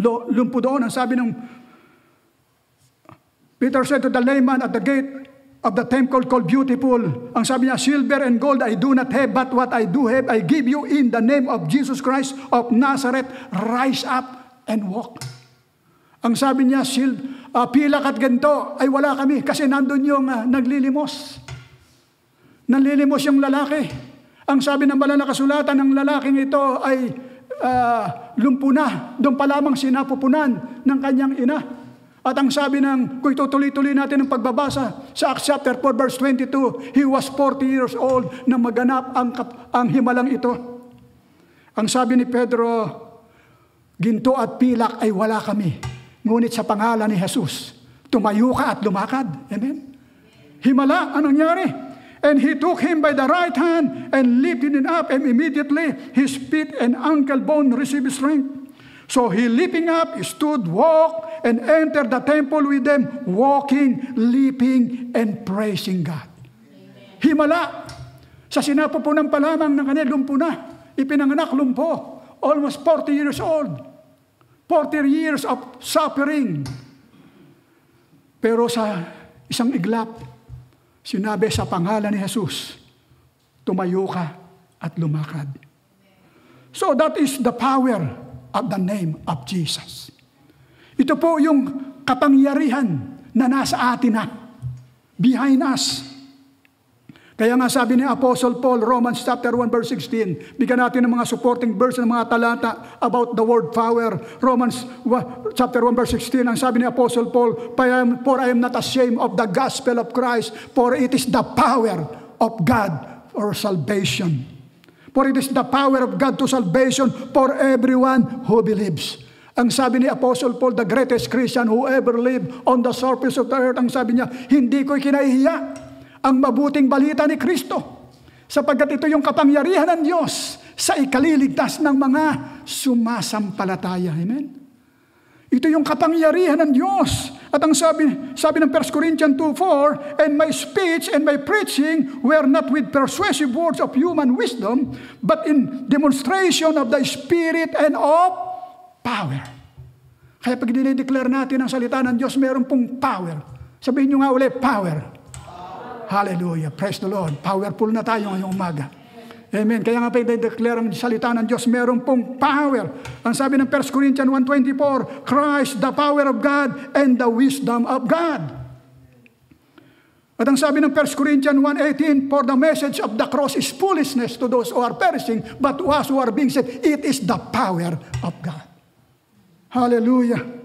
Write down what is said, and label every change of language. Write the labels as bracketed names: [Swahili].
[Filipino] Lumpo doon, ang sabi ng [English] Peter said to the layman at the gate of the temple called Beautiful, [Filipino] ang sabi niya, [English] silver and gold I do not have, but what I do have, I give you in the name of Jesus Christ of Nazareth, rise up and walk. [Filipino] Ang sabi niya, pilak at ganito, ay wala kami, kasi nandun yung naglilimos. Nanlilimos yung lalaki. Ang sabi ng banal na kasulatan, ng lalaking ito ay lumpo na, doon pa lamang sinapupunan ng kanyang ina. At ang sabi kung itutuloy-tuloy natin ang pagbabasa sa Acts chapter 4 verse 22, [English] he was 40 years old [Filipino] na maganap ang himalang ito. Ang sabi ni Pedro, ginto at pilak ay wala kami, ngunit sa pangalan ni Jesus, tumayo ka at lumakad. Amen? Himala, anong nangyari? [English] And he took him by the right hand and lifted him up, and immediately his feet and ankle bone received strength. So he leaping up, he stood, walked, and entered the temple with them, walking, leaping, and praising God. [Filipino] Amen. Himala. Sa sinapupunan pa lamang ng kanya, lumpo na. Ipinanganak lumpo. [English] Almost 40 years old. 40 years of suffering. [Filipino] Pero sa isang iglap, sinabi sa pangalan ni Jesus, tumayo ka at lumakad. [English] So that is the power of the name of Jesus. [Filipino] Ito po yung kapangyarihan na nasa atin na, [English] behind us. [Filipino] Kaya nga sabi ni Apostle Paul, Romans chapter 1 verse 16, bigyan natin ng mga supporting verse ng mga talata [English] about the word power. Romans chapter 1 verse 16, [Filipino] ang sabi ni [English] Apostle Paul, for I am not ashamed of the gospel of Christ, for it is the power of God for salvation. For it is the power of God to salvation for everyone who believes. [Filipino] Ang sabi ni Apostle Paul, [English] the greatest Christian who ever lived on the surface of the earth, [Filipino] ang sabi niya, hindi ko kinahihiya ang mabuting balita ni Kristo, sapagkat ito yung kapangyarihan ng Diyos sa ikaliligtas ng mga sumasampalataya. Amen? Ito yung kapangyarihan ng Diyos. At ang sabi ng [English] 1 Corinthians 2:4, and my speech and my preaching were not with persuasive words of human wisdom, but in demonstration of the Spirit and of power. [Filipino] Kaya pag dinideclare natin ang salita ng Diyos, meron pong power. Sabihin nyo nga ulit, power. Hallelujah. [English] Praise the Lord. [Filipino] Powerful na tayo ngayong umaga. Amen. Kaya nga pa i-declare ang salita ng Diyos, meron pong power. Ang sabi ng [English] 1 Corinthians 1:24, Christ, the power of God and the wisdom of God. [Filipino] At ang sabi ng [English] 1 Corinthians 1:18, for the message of the cross is foolishness to those who are perishing, but to us who are being saved, it is the power of God. Hallelujah.